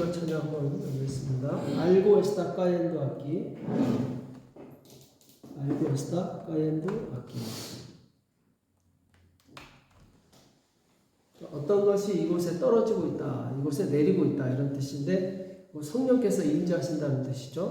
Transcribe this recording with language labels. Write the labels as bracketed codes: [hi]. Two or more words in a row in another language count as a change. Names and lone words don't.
[ko] 찬송을 한번 하겠습니다. [es] 알고 está cayendo aquí. 알고 está cayendo aquí. [ko] 어떤 것이 이곳에 떨어지고 있다, 이곳에 내리고 있다 이런 뜻인데 성령께서 임재하신다는 뜻이죠.